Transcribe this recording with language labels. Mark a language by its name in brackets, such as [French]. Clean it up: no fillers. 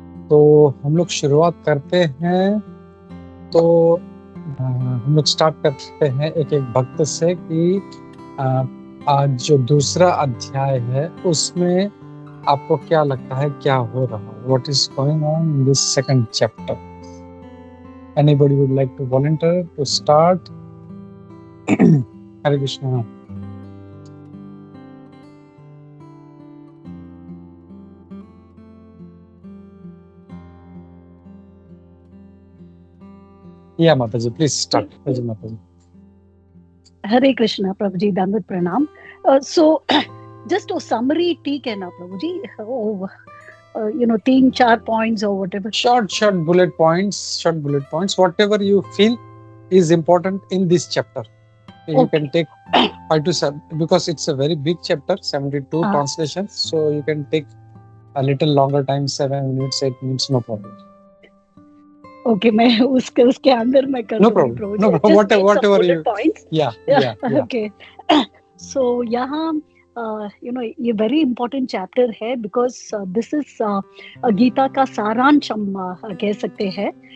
[Hindi] तो हम लोग शुरुआत करते हैं। तो हम लोग स्टार्ट करते हैं एक एक भक्त से कि आज जो दूसरा अध्याय है उसमें आपको क्या लगता है क्या हो रहा है, [English] What is going on in this second chapter. Anybody would like to volunteer to start? Hare Krishna. Yeah, Mataji, please start. Mataji. Hare Krishna, Prabhuji, Dandat Pranam. So, just a summary, [Hindi] ठीक है ना [English] Prabhuji? You know, 3-4 points or whatever. Short bullet points, whatever you feel is important in this chapter. You Okay. can take 5 to 7 because it's a very big chapter, 72 translations. So you can take a little longer time, 7 minutes, 8 minutes, no problem. [Hindi] Okay, मैं उसके अंदर मैं कर [English] No problem. No problem. Whatever you points. Yeah. Okay. [Hindi] So यहाँ [English] you know, [Hindi] ये [English] very important chapter [Hindi] है [English] because this is [Hindi] Gita का सारांश हम कह सकते हैं।